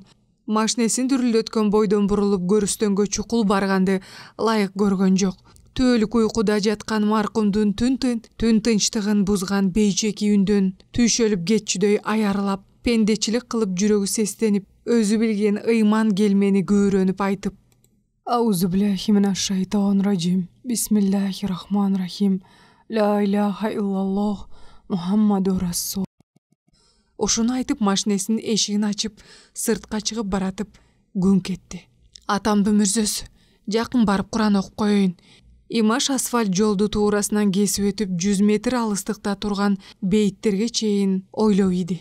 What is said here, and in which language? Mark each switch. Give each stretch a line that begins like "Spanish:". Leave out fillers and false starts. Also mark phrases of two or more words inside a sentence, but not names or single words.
Kyrgyz: Машинесин дүрүлдөткөн бойдон бурулуп көрүстөнгө чукул барганды ылайык көргөн жок. Түөлүк уйкуда жаткан маркумдун түн тынчтыгын бузган бейчеки үндөн түйшөлүп кетчүдөй аярылап, пендечилик кылып жүрөгү сестенип, өзү билген ыйман келмени көөрөнүп айтып:
Arabic: أعوذ بالله من الشيطان الرجيم. بسم الله الرحمن الرحيم لا إله إلا الله محمد رسول.
Kyrgyz: Ошону айтып машинесинин эшигин ачып, сыртка чыгып баратып, күн кетти. Атамдын мүрзөсү, жакын барып Куран окуп коеюн. Имаш асфальт жолду туурасынан кесип өтүп 100 метр алыстыкта турган бейиттерге чейин ойлоп иди.